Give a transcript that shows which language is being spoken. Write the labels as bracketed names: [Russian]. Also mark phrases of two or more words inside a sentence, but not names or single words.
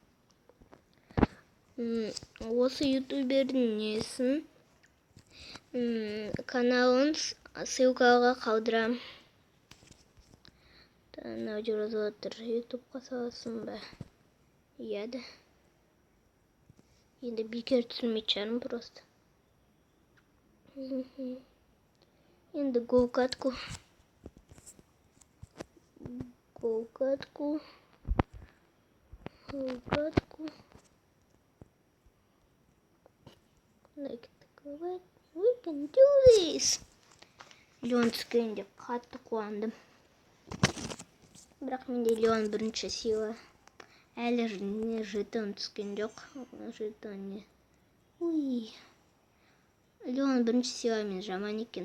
[Kazakh] Осы ютубердің несін каналын ссылкаға қалдырам. Мынау жазып отыр. Ютубқа саласың ба? Иә да. Енді бекер түсірмей шығармын просто. Енді гол-катку. [English] Like we can do this. [Kazakh] Леон түскенде қатты қуандым. Бірақ менде Леон бірінші сила. Әлі жетон түскен жоқ. Жетон не? Леон бірінші силамен жаман екен.